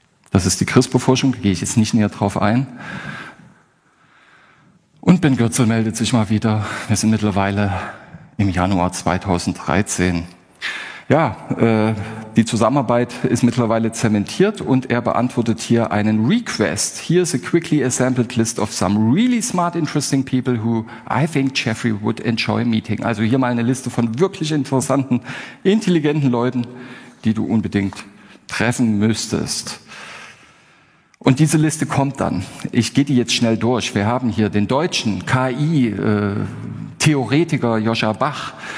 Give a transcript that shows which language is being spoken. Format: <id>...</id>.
<de>Das ist die CRISPR-Forschung, da gehe ich jetzt nicht näher drauf ein. Und Ben Goetzel meldet sich mal wieder. Wir sind mittlerweile im Januar 2013. Ja, die Zusammenarbeit ist mittlerweile zementiert und er beantwortet hier einen Request.</de> <en>Here's a quickly assembled list of some really smart, interesting people who I think Jeffrey would enjoy meeting.</en> <de>Also hier mal eine Liste von wirklich interessanten, intelligenten Leuten, die du unbedingt treffen müsstest. Und diese Liste kommt dann. Ich gehe die jetzt schnell durch. Wir haben hier den deutschen KI-Theoretiker Joscha Bach.</de>